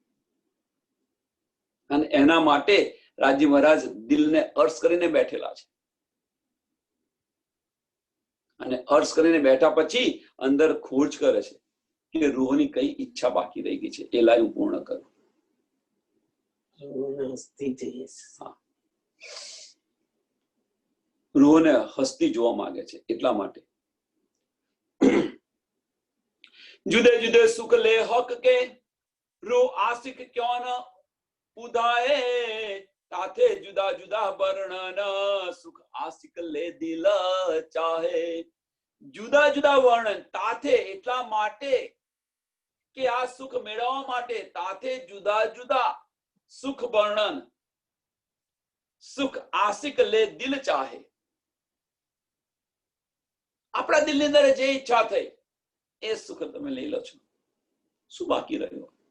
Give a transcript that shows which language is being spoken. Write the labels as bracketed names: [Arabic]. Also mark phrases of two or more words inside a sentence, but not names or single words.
[Gujarati] અને એના માટે રાજી મહારાજ દિલને અર્શ કરીને બેઠેલા છે, અને અર્શ કરીને બેઠા પછી અંદર ખોજ કરે છે કે રૂહની કઈ ઈચ્છા બાકી રહી ગઈ છે, એ લાઈ હું પૂર્ણ કરું। રૂહને હસ્તી જોવા માંગે છે એટલા માટે। [Hindi] जुदे जुदे सुख ले हक के रूह आशिक क्यों न उदाए, ताथे जुदा जुदा वर्णन सुख आशिक ले दिल चाहे। जुदा जुदा [Gujarati] વર્ણન તાથે એટલા માટે કે આ સુખ મેળવવા માટે તાથે જુદા જુદા સુખ વર્ણન [Hindi] सुख आशिक ले दिल चाहे। [Gujarati] આપણા દિલની અંદર જે ઈચ્છા થઈ એ સુખ તમે લઈ લો છો, શું બાકી રહ્યું?